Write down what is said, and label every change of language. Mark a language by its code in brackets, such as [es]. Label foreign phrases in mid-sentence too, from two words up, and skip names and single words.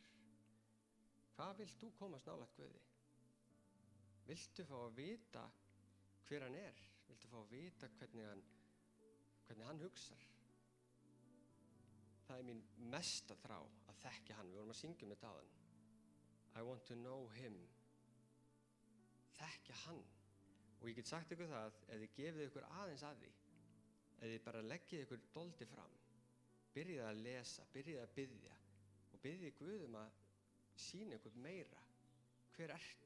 [is] Hvað vilt þú komast nálægt Guði? Viltu fá að vita hver hann er? Viltu fá að vita hvernig hann hugsar? Það er mín mesta þrá að þekkja hann. Við vorum að syngja þetta áðan. [en] I want to know him. [is] Þekkja hann. Og ég get sagt ykkur það, ef þið gefið ykkur aðeins að því, ef þið bara leggið ykkur dóldi fram, byrjið að lesa, byrjið að biðja og biðjið Guð að sýna ykkur meira. Hver ertu?